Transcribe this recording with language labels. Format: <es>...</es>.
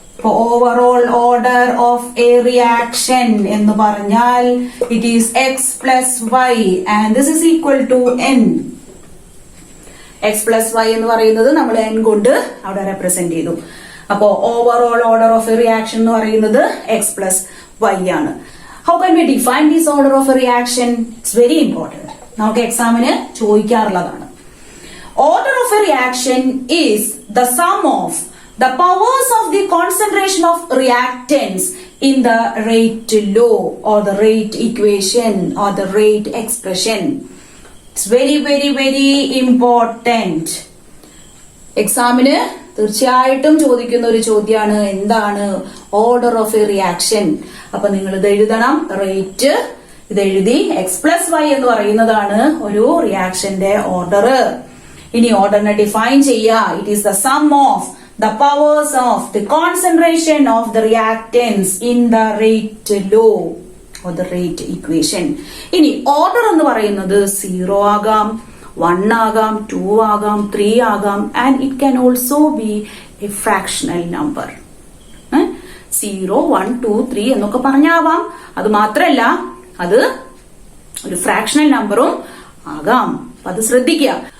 <en>overall order of a reaction</en> <ml>എന്ന് പറഞ്ഞാൽ</ml> <en>It is x plus y and this is equal to n.</en> <ml>X plus Y എന്ന് പറയുന്നത് നമ്മൾ N കൊണ്ട് അവിടെ റെപ്രസെന്റ് ചെയ്തു. അപ്പോ</ml> <en>overall order of a reaction</en> <ml>എന്ന് പറയുന്നത്</ml> <en>X plus y ആണ്. How can we define this order of a reaction? It's very important.</en> <ml>നമുക്ക് എക്സാമിന് ചോദിക്കാറുള്ളതാണ്.</ml> <en>Order of a reaction is the sum of the powers of the concentration of reactants in the rate law or the rate equation or the rate expression. It's very, very, very important.</en> <ml>എക്സാമിന് തീർച്ചയായിട്ടും ചോദിക്കുന്ന ഒരു ചോദ്യമാണ് എന്താണ് order of A reaction. അപ്പൊ നിങ്ങൾ ഇത് എഴുതണം. റേറ്റ് ഇത് എഴുതി എക്സ് പ്ലസ് വൈ എന്ന് പറയുന്നതാണ് ഒരു റിയാക്ഷന്റെ ഓർഡർ. ഇനി ഓർഡറിനെ ഡിഫൈൻ ചെയ്യുക.</ml> <en>It is the sum of the powers of the concentration of the reactants in the rate law or the rate equation.</en> <ml>ഇനി ഓർഡർ എന്ന് പറയുന്നത് 0 ആകാം, 1 ആകാം, 2 ആകാം, 3 ആകാം</ml> <en>and it can also be a fractional number.</en> <ml>0, 1, 2, 3 എന്നൊക്കെ പറഞ്ഞാവാം. അത് മാത്രല്ല അത് ഒരു ഫ്രാക്ഷണൽ നമ്പറും ആകാം. അത് ശ്രദ്ധിക്കുക.</ml>